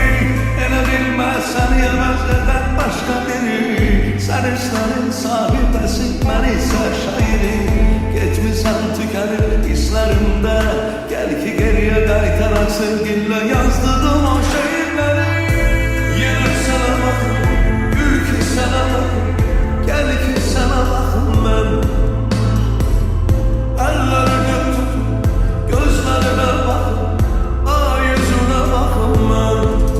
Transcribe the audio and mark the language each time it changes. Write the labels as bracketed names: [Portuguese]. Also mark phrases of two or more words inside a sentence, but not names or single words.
[Azerbaijani] Elə bilmə səni əvəz edən başqa biri, sen hislerin sahibəsi mən isə şairi. Getmisən tükənib hislərimdə, gəl ki geriyə qaytaraq sevginlə yazdığım o şeirləri. Yenə sənə baxım, gül ki sənə baxım, gəl ki sənə baxım mən. [Turkish] Ellerini tutup gözlerine bakım, ay yüzüne bakım ben.